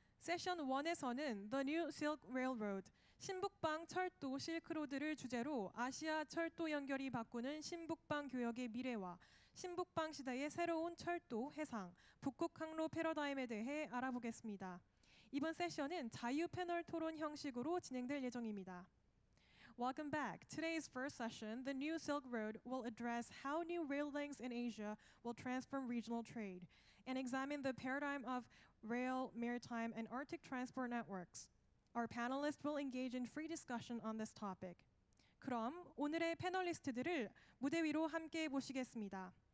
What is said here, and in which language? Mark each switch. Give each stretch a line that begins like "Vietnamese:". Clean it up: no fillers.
Korean: 세션 1에서는
English: The New Silk Railroad,
Korean: 신북방 철도 실크로드를 주제로 아시아 철도 연결이 바꾸는 신북방 교역의 미래와 신북방 시대의 새로운 철도, 해상, 북극 항로 패러다임에 대해 알아보겠습니다. 이번 세션은 자유 패널 토론 형식으로 진행될 예정입니다.
English: Welcome back. Today's first session, the New Silk Road, will address how new rail links in Asia will transform regional trade and examine the paradigm of rail, maritime, and Arctic transport networks. Our panelists will engage in free discussion on this topic.
Korean: 그럼 오늘의 패널리스트들을 무대 위로 함께 모시겠습니다.